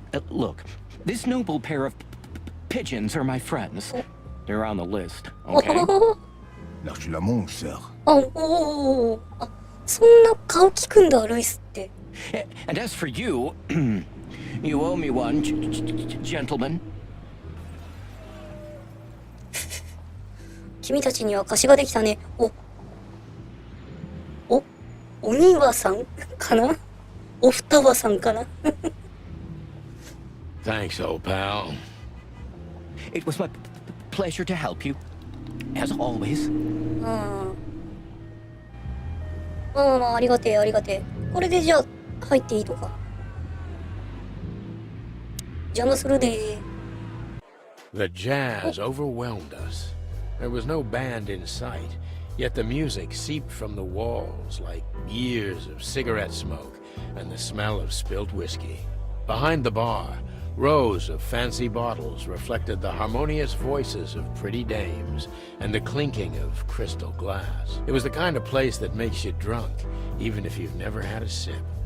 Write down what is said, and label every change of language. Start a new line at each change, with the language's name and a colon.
English: Look, this noble pair of pigeons are my friends. They're on the list, okay? L'archulamont, sir.
Japanese: おあ、そんな顔聞くんだ、ルイスって。
English: And as for you, you owe me one, gentlemen.
Japanese: 君たちには貸しができたね。お庭さんかな？お二羽さんかな？
English: Thanks, old pal. It was my pleasure to help you, as always.
Japanese: ありがてえ。これでじゃあ入っていいのか。邪魔するで。
English: The jazz overwhelmed us. There was no band in sight, yet the music seeped from the walls like years of cigarette smoke and the smell of spilled whiskey. Behind the bar, rows of fancy bottles reflected the harmonious voices of pretty dames and the clinking of crystal glass. It was the kind of place that makes you drunk, even if you've never had a sip.